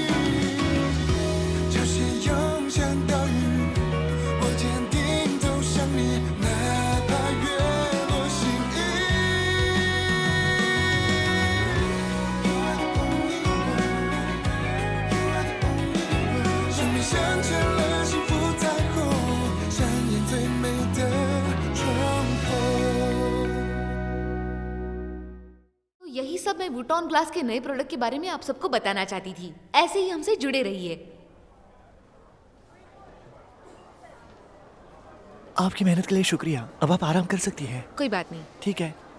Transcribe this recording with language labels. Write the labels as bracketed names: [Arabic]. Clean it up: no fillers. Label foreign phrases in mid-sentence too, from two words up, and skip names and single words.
[Chinese] 潮汐涌向岛屿，我坚定走向你，哪怕月落心意。生命镶嵌了幸福彩虹，上演最美的重逢。 [Hindi] तो यही सब मैं वुटॉन ग्लास के नए प्रोडक्ट के बारे में आप सबको बताना चाहती थी। ऐसे ही हमसे जुड़े रहिए। आपकी मेहनत के लिए शुक्रिया। अब आप आराम कर सकती हैं। कोई बात नहीं, ठीक है।